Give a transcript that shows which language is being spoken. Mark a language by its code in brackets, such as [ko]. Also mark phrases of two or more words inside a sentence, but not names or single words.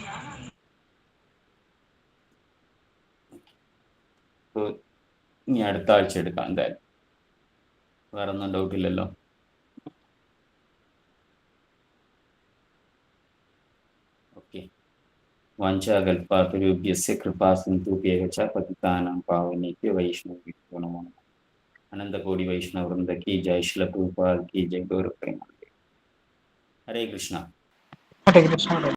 [ml] ഇനി അടുത്ത ആഴ്ച എടുക്കാം എന്തായാലും. വേറെ ഒന്നും ഡൗട്ട് ഇല്ലല്ലോ? ഓക്കെ. [sa] വാഞ്ചാകൽപാതരുഭ്യസ്യ കൃപാ സിന്ധുഭ്യഃ ച പതിതാനാം പാവനേഭ്യോ വൈഷ്ണവേഭ്യോ നമോ നമഃ. അനന്തകോടി വൈഷ്ണവ വൃന്ദ കി ജയ്, ശ്രീല പ്രഭുപാദ് കി ജയ്, ഗൗര പ്രേമാനന്ദ. ഹരേ കൃഷ്ണ. ഹരേ കൃഷ്ണ.